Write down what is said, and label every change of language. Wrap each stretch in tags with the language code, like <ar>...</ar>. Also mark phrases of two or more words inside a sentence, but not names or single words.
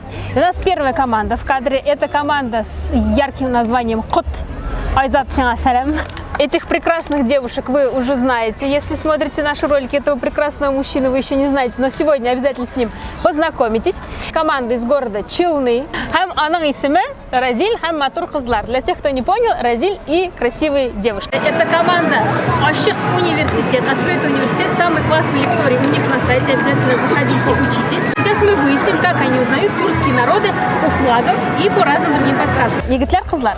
<ru>И у нас первая команда в кадре. Это команда с ярким названием «Кот». Айзат, салям. Этих прекрасных девушек вы уже знаете. Если смотрите наши ролики, этого прекрасного мужчины вы еще не знаете, но сегодня обязательно с ним познакомитесь. Команда из города Челны.</ru> <tt>Хам аның исеме Разиль, хам матур кызлар.</tt> <ru>Для тех, кто не понял, Разиль и красивые девушки. Это команда Ашык университет, открытый университет, самый классный лекторий у них на сайте. Обязательно заходите, учитесь. Сейчас мы выясним, как они узнают тюркские народы по флагам и по разным другим подсказкам.</ru> <tt>Егитлер кызлар.</tt>